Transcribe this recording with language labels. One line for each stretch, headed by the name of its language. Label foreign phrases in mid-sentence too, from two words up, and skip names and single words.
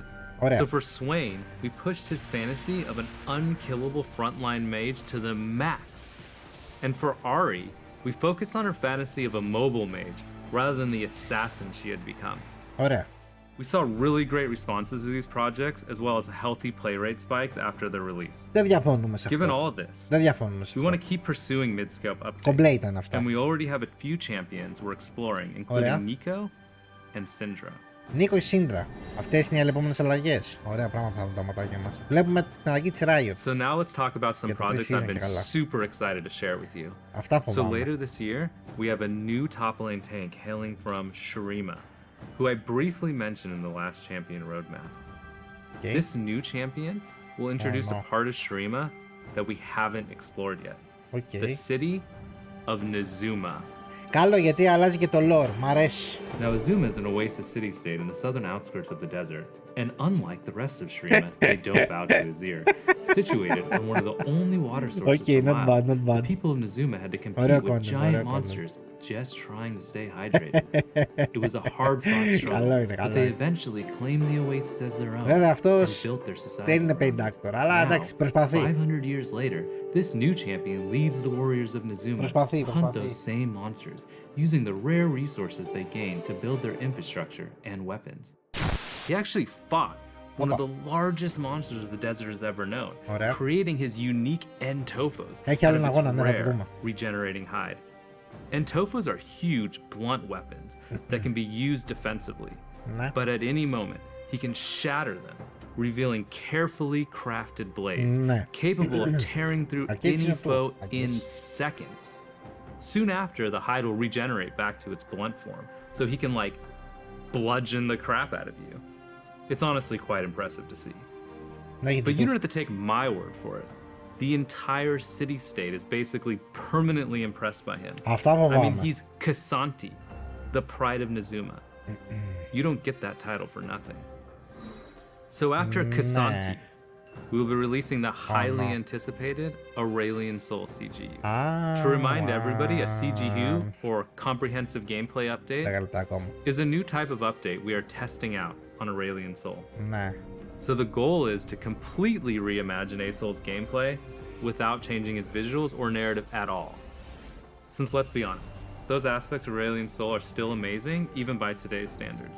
English: So for Swain, we pushed his fantasy of an unkillable frontline mage to the max. And for Ahri, we focused on her fantasy of a mobile mage, rather than the assassin she had become.
Greek: Ωραία.
English: We saw really great responses to these projects, as well as healthy play rate spikes after their release.
Greek: Δεν διαφωνούμε σε αυτό.
English: Given all of this,
Greek: Δεν διαφωνούμε σε
English: we
Greek: αυτό.
English: want to keep pursuing mid-scope updates.
Greek: Κομπλέ ήταν αυτά.
English: And we already have a few champions we're exploring, including Nico and Syndra.
Greek: Νίκο και Σύντρα. Αυτές είναι οι επόμενες αλλαγές. Ωραία πράγματα θα δουν τα ματάκια μας. Βλέπουμε την αλλαγή της Riot.
English: So now let's talk about some projects I've been super excited to share with you.
Greek: Αυτά φοβάμαι.
English: So later this year, we have a new top lane tank hailing from Shurima, who I briefly mentioned in the last champion roadmap. Okay. This new champion will introduce a part of Shurima that we haven't explored yet. The city of Nezuma.
Greek: Καλό γιατί αλλάζει και το lore. Μ' αρέσει.
English: Now Azuma is an oasis city-state in the southern outskirts of the desert, and unlike the rest of Shurima, they don't bow to Azir. Situated on one of the only water sources for miles, the people of Nezuma had to compete with giant monsters just trying to stay hydrated. It was a hard-fought struggle, but they eventually claimed the oasis as their own and built their society.
Greek: Δεν είναι payback αλλά εντάξει, προσπαθεί.
English: 500 years later, this new champion leads the warriors of Nezuma to hunt those same monsters, using the rare resources they gained to build their infrastructure and weapons. He actually fought one of
Greek: Opa.
English: the largest monsters the desert has ever known,
Greek: Ωραία.
English: creating his unique Entofos
Greek: Έχει
English: out
Greek: άλλο
English: of
Greek: ένα
English: its
Greek: αγώνα, ναι, θα το
English: rare
Greek: δούμε.
English: regenerating hide. Entofos are huge, blunt weapons that can be used defensively,
Greek: Ναι.
English: but at any moment, he can shatter them, revealing carefully crafted blades
Greek: Ναι.
English: capable of tearing through
Greek: Αρκετής
English: any
Greek: είναι αυτό.
English: foe in
Greek: Αρκετής.
English: seconds. Soon after, the hide will regenerate back to its blunt form, so he can, like, bludgeon the crap out of you. It's honestly quite impressive to see.
Greek: Να έχει
English: But you
Greek: τίτλο.
English: don't have to take my word for it. The entire city-state is basically permanently impressed by him.
Greek: Αυτά
English: I mean,
Greek: φοβάμαι.
English: he's Kasanti, the pride of Nezuma. You don't get that title for nothing. So after Kasanti, we will be releasing the highly anticipated Aurelian Soul CGU. To remind everybody, a CGU, or Comprehensive Gameplay Update,
Greek: 10 λεπτά ακόμα.
English: is a new type of update we are testing out on Aurelian Soul.
Greek: Ναι.
English: So the goal is to completely reimagine A-Soul's gameplay without changing his visuals or narrative at all. Since let's be honest, those aspects of Aurelian Soul are still amazing, even by today's standards.